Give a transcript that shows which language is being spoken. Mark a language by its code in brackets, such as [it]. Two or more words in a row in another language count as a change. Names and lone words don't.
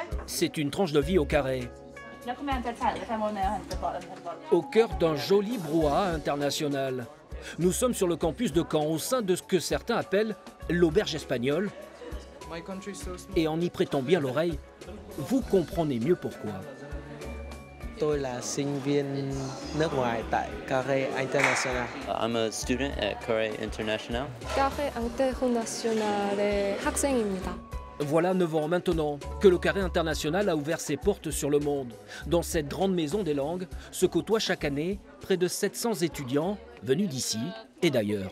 [fr] C'est une tranche de vie au carré, au cœur d'un joli brouhaha international. Nous sommes sur le campus de Caen, au sein de ce que certains appellent l'auberge espagnole. Et en y prêtant bien l'oreille, vous comprenez mieux pourquoi. [vi] Tôi là sinh viên nước ngoài tại Carré International. [en] I'm a student at Carré International. [ko] Carré International의 학생입니다. [fr] Voilà 9 ans maintenant que le Carré International a ouvert ses portes sur le monde. Dans cette grande maison des langues se côtoient chaque année près de 700 étudiants venus d'ici et d'ailleurs.